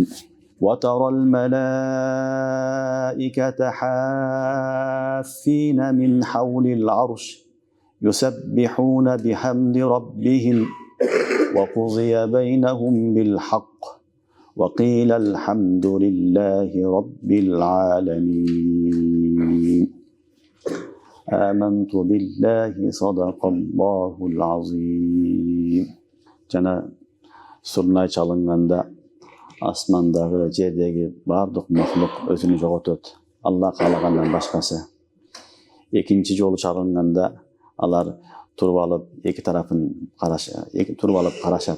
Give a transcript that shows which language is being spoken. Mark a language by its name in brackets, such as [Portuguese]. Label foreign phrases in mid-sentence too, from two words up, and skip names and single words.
[Arabic] وترى الملائكة حافين من حول العرش يسبحون بحمد ربهم وقضي بينهم بالحق وقيل الحمد لله رب العالمين. آمنت بالله صدق الله العظيم. [Kyrgyz] Жана сурнай чалынганда асмандагы жердеги бардык махлук өзүн жоготот. Алла каалагандан башкасы. Экинчи жолу чалынганда алар туруп алып эки тарафын карашат.